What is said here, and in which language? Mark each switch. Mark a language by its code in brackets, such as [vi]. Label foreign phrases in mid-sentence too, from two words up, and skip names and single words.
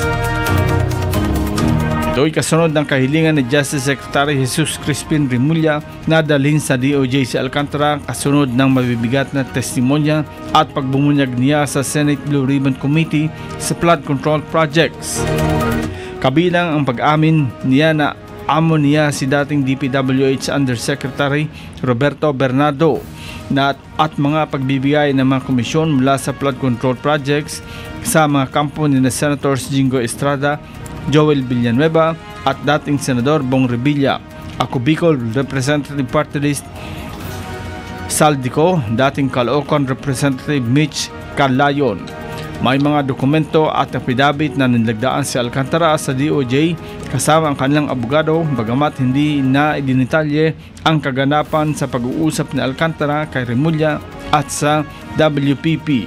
[tl] Ito ay kasunod ng kahilingan ni Justice Secretary Jesus Crispin Remulla na dalhin sa DOJ si Alcantara kasunod ng mabibigat na testimonya at pagbumunyag niya sa Senate Blue Ribbon Committee sa [en] flood control projects. [tl] Kabilang ang pag-amin niya na amo niya si dating DPWH Undersecretary Roberto Bernardo at mga pagbibigay ng mga komisyon mula sa [en] flood control projects [tl] sa mga kampo ni Senators Jingo Estrada, Joel Villanueva at dating Senador Bong Revilla, Ako Bicol Representative Party List Saldico, dating Caloocan Representative Mitch Calayon. May mga dokumento at affidavit na nilagdaan si Alcantara sa DOJ kasama ang kanilang abogado, bagamat hindi na idinitalye ang kaganapan sa pag-uusap ni Alcantara kay Remulla at sa WPP.